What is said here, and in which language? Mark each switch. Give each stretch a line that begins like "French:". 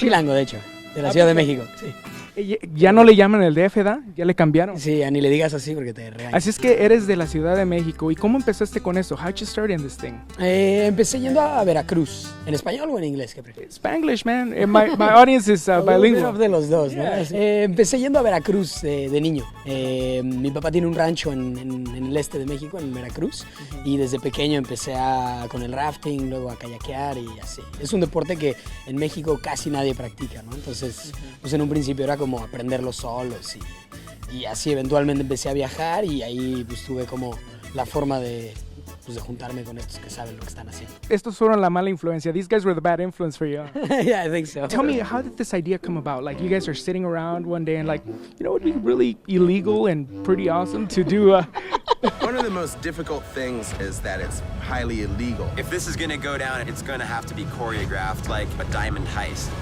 Spanish: Chilango, de hecho, de la Ciudad de México, sí. Ya no le llaman el DF, ¿da? Ya le cambiaron. Sí, ni le digas así porque te regañan. Así es que eres de la Ciudad de México. ¿Y cómo empezaste con eso?
English: How'd you start in this thing?
Spanish: Empecé yendo a Veracruz. ¿En español o en inglés? ¿Qué prefieres?
English: Spanglish, man. My audience is bilingual.
Spanish: De los dos, ¿no?
English: Yeah.
Spanish: Empecé yendo a Veracruz de niño. Mi papá tiene un rancho en el este de México, en Veracruz. Y desde pequeño empecé con el rafting, luego a kayakear y así. Es un deporte que en México casi nadie practica, ¿no? Entonces, pues en un principio era como aprenderlo solos y así eventualmente empecé a viajar y ahí pues tuve como la forma de juntarme con estos que saben lo que están haciendo. Estos fueron la mala influencia.
English: These guys were the bad influence for you. Yeah, I think so. Tell me, how did this idea come about? Like, you guys are sitting around one day and like, it would be really illegal and pretty awesome to do One of the most difficult things is that it's highly illegal. If this is gonna go down, it's gonna have to be choreographed like a diamond heist.